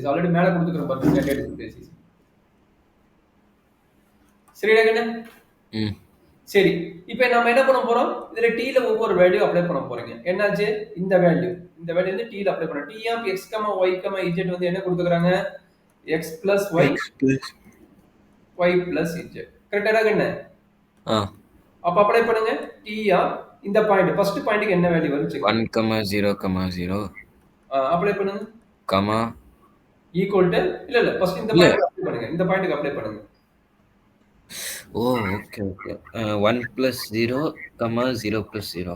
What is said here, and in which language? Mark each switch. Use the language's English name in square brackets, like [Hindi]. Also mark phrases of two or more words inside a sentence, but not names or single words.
[Tamil] ஆல்ரெடி மேல கொடுத்துக்கிறோம் பாருங்க, [English] standard basis. [Tamil] சரிடா கண்ணு? சரி, இப்போ நம்ம என்ன பண்ண போறோம்? இதுல t ல ஒவ்வொரு வேல்யூ அப்ளை பண்ண போறீங்க. என்னாச்சு? இந்த வேல்யூ வந்து t ல அப்ளை பண்ண. [English] t of x, y, z [Tamil] வந்து என்ன கொடுத்துக்கறாங்க? [English] x plus y, y plus z. [Tamil] கரெக்ட்டா கண்ணு? அப்ப அப்ளை பண்ணுங்க. [English] t of [Tamil] இந்த பாயிண்ட், [English] first pointக்கு [Tamil] என்ன வேல்யூ வருது? 1, 0, 0. அப்ளை பண்ணுங்க. கமா [English] equal to [Tamil] இல்ல ஃபர்ஸ்ட் இந்த பாயிண்ட் அப்ளை பண்ணுங்க. இந்த பாயிண்ட்க்கு அப்ளை பண்ணுங்க. [English] ஓகே. 1 plus 0, 0 plus 0